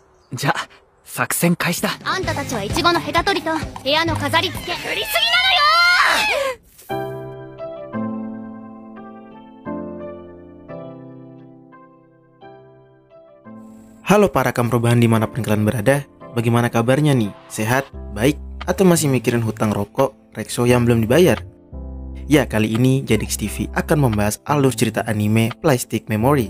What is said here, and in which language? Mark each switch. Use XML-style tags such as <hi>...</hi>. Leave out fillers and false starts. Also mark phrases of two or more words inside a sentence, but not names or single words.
<ja>じゃあ、作戦開始だ。あんたたちはイチゴのヘタ取りと部屋の飾り付け。振りすぎなのよ</ja> <id>Halo para kaum perubahan dimanapun kalian berada. Bagaimana kabarnya nih? Sehat? Baik? Atau masih mikirin hutang rokok, rekso yang belum dibayar? Ya, kali ini Jadix TV akan membahas alur cerita anime Plastic Memory.</id>